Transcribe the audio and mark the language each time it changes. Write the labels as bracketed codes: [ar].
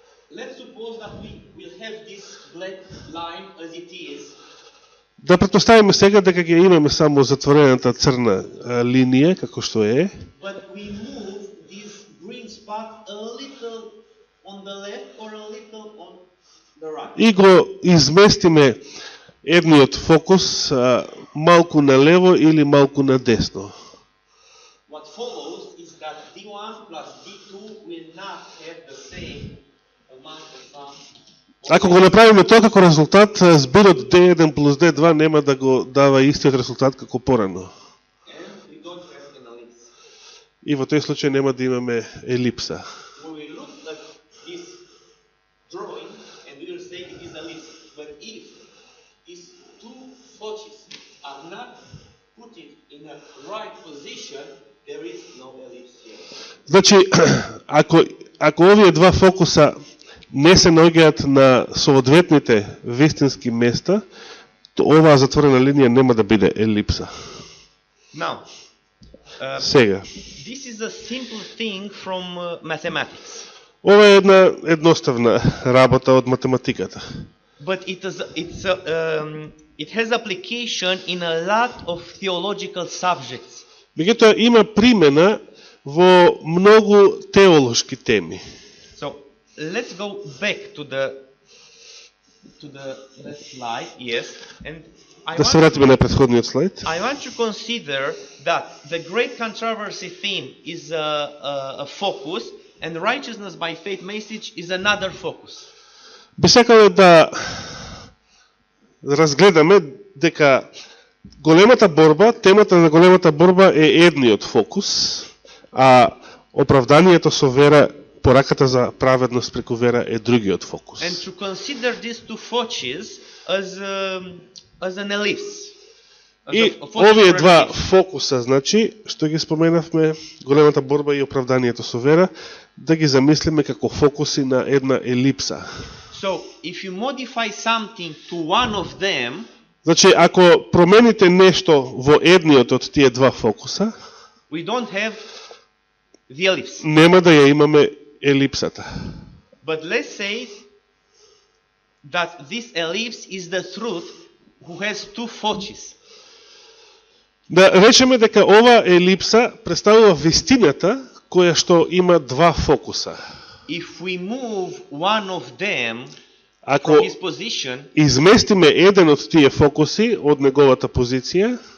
[en] let's suppose that we will have this black line as it is. [mk] да претпоставиме сега дека ќе имаме само затворената црна линија, како што е, [en] But we move this green spot a little on the left or a little on the right. [mk] и го изместиме едниот фокус малку налево или малку надесно. [en] What follows is that D1 plus D2 will not have the same amount of sum. [mk] Ако го направиме тоа како резултат, збирот D1 плюс D2 нема да го дава истиот резултат како порано. [en] And we don't have an ellipse. [mk] И во тој случај нема да имаме елипса. [en] When we look at this drawing and we will say it is ellipse. But if these two foci are not put in a right position, there is no ellipse here. [mk] Значи, ако овие два фокуса не се наоѓаат на соодветните вистински места, то оваа затворена линија нема да биде елипса. [en] Now, [mk] Сега, [en] this is a simple thing from mathematics, [mk] ова е една едноставна работа од математиката. [en] but it has application in a lot of theological subjects. [mk] Меѓутоа има примена во многу теолошки теми. [en] So let's go back to the slide, yes, and [mk] Да се вратиме на претходниот слайд. [en] I want to consider that the great controversy theme is a focus, and righteousness by faith message is another focus. [mk] Би сакале да разгледаме дека големата борба, темата на големата борба е едниот фокус, а оправданието со вера, пораката за праведност преку вера е другиот фокус. [en] And to consider these two focis as an ellipse. [mk] И овие два фокуса, значи, што ги споменавме, големата борба и оправданието со вера, да ги замислиме како фокуси на една елипса. [en] So, if you modify something to one of them, [mk] Значи, ако промените нешто во едниот од тие два фокуса, [en] we don't have the ellipse. [mk] нема да ја имаме елипсата. [en] But let's say that this ellipse is the truth who has two focis. [mk] Да речеме дека ова елипса представува вистината која што има два фокуса. [en] If we move one of them [mk] Ако [en] from his position, [mk] изместиме еден од тие фокуси од неговата позиција,